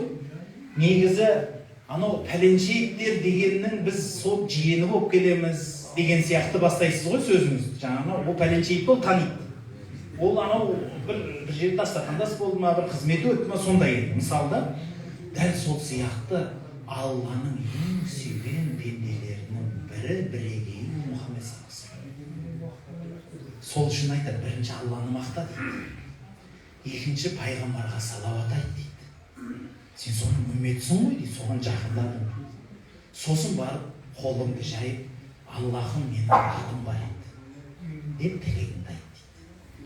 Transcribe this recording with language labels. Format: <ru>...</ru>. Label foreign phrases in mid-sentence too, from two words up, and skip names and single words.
<kk>Негізі анау пәленшектер дегеннің біз сол жиені болып келеміз деген сияқты бастайсыз ғой сөзіңізді. Жаңағы ол пәленшекті ол таниды. Ол анау бір жерде дастархандас болды ма, бір қызметі өтті ма, сондай еді. Мысалда, дәл сол сияқты Алланың ең сүйген пенделерінің бірі бірегейі Мұхаммед</kk> <ar>صلى الله عليه وسلم.</ar> <kk>Сол үшін айтады, бірінші Алланы мақта дейді. Екінші пайғамбарға салауат айт дейді. Сен соның үмметісің ғой дейді, соған жақындадың. Сосын барып қолыңды жайып, Аллахым менің атым бар еді деп тілегіңді айт дейді.</kk>